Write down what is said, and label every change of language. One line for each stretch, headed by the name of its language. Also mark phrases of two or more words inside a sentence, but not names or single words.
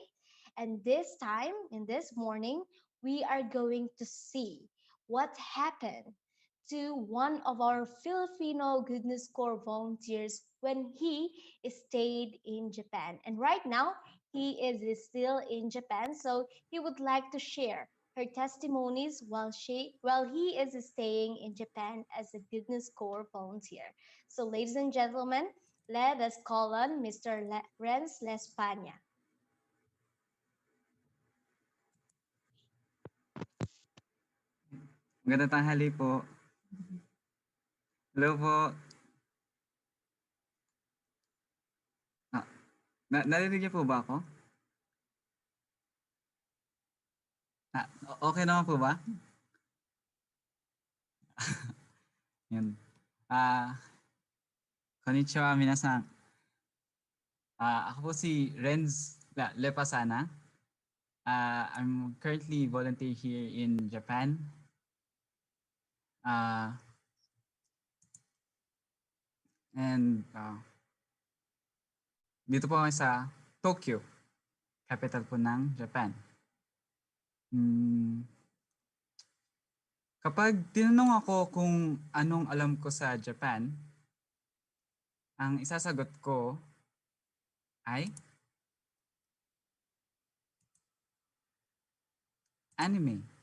English: And this time, in this morning, we are going to see what happened to one of our Filipino Goodness Corps volunteers when he stayed in Japan. And right now, he is still in Japan, so he would like to share her testimonies while he is staying in Japan as a Goodness Corps volunteer. So, ladies and gentlemen, let us call on Mr. Renz Lespania.
Filipino: Magandang tanghali po. Hello po. Narinig niyo po ba ako? Okay naman po ba? Yun.
Japanese: こんにちは皆さん.
Filipino: Ako po si Renz Lepasana.
English: I'm currently volunteer here in Japan.
Filipino: And dito po ako sa Tokyo, capital po ng Japan. Kapag tinanong ako kung anong alam ko sa Japan, ang isasagot ko ay anime.